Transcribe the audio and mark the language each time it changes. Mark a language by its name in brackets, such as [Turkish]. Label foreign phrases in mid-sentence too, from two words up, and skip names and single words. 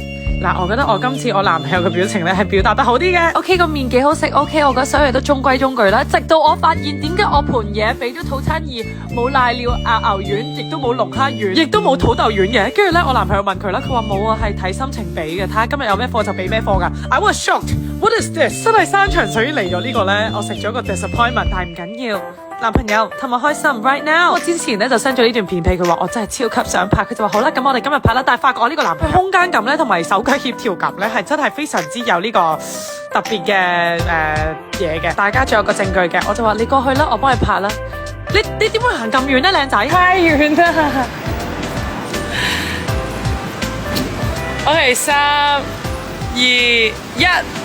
[Cantonese] 嗱，我覺得我今次我男朋友嘅表情咧係表達得好啲嘅。OK， 個面幾好食 ，OK， 我覺得所有嘢都中規中矩啦。直到我發現點解我盤嘢俾咗套餐2冇瀨尿牛丸，亦都冇龍蝦丸，亦都冇土豆丸嘅。跟住咧，我男朋友問佢啦，佢話冇啊，係睇心情俾嘅，睇下今日有咩貨就俾咩貨㗎。 [English] I was shocked. What is this？ [Cantonese] 真係山長水遠嚟咗呢個咧，我食咗個 disappointment， 但係唔緊要。男朋友氹我開心 [English] right now。 [Cantonese] 我之前咧就 send 咗呢段片俾佢，話我真係超級想拍，佢就話好啦，咁我哋今日拍啦。但係發覺我呢個男朋友空間感咧同埋手腳協調感咧係真係非常之有呢個特別嘅嘢嘅。大家仲有個證據嘅，我就話你過去啦，我幫你拍啦。你點會行咁遠咧，靚仔？太遠啦。OK， 3、2、1。